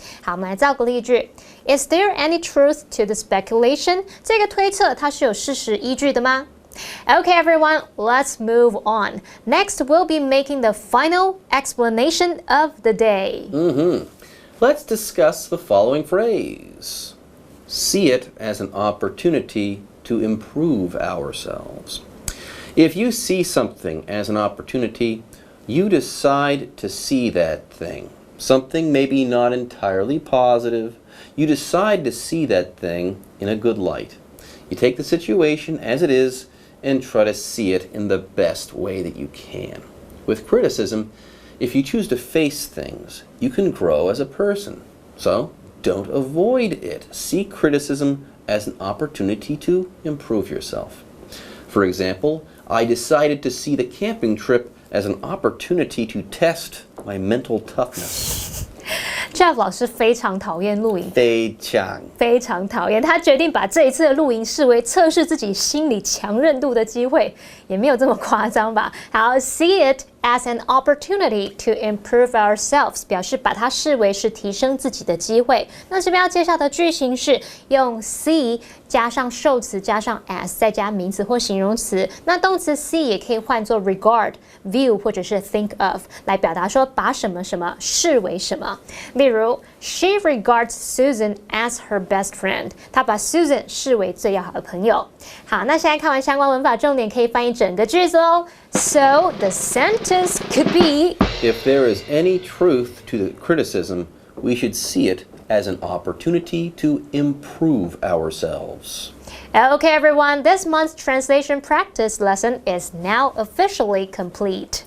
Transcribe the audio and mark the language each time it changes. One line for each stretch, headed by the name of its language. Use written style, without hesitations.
Chinese: 好，我们来造个例句。
English: Is there any truth to the speculation？
Chinese: 这个推测它是有事实依据的吗？
English: Okay, everyone, let's move on. Next, we'll be making the final explanation of the day. Let's discuss the following phrase. See it as an opportunity to improve ourselves. If you see something as an opportunity, you decide to see that thing. Something maybe not entirely positive. You decide to see that thing in a good light. You take the situation as it is and try to see it in the best way that you can. With criticism, if you choose to face things, you can grow as a person. So, don't avoid it. See criticism as an opportunity to improve yourself. For example, I decided to see the camping trip as an opportunity to test my mental toughness.
Chinese: Jeff 老师非常讨厌露营，非常讨厌。他决定把这一次的露营视为测试自己心理强韧度的机会，也没有这么夸张吧？好 ，
English: see it as an opportunity to improve ourselves，
Chinese: 表示把它视为是提升自己的机会。那这边要介绍的句型是用 see 加上受词加上 as 再加名词或形容词。那动词 see 也可以换作 regard、view 或者是 think of 来表达说把什么什么视为什么。例如
English: ，She regards Susan as her best friend。
Chinese: 她把 Susan 视为最要好的朋友。好，那现在看完相关文法重点，可以翻译整个句子哦。
English: So the sentence could be: If there is any truth to the criticism, we should see it as an opportunity to improve ourselves. Okay, everyone, this month's translation practice lesson is now officially complete.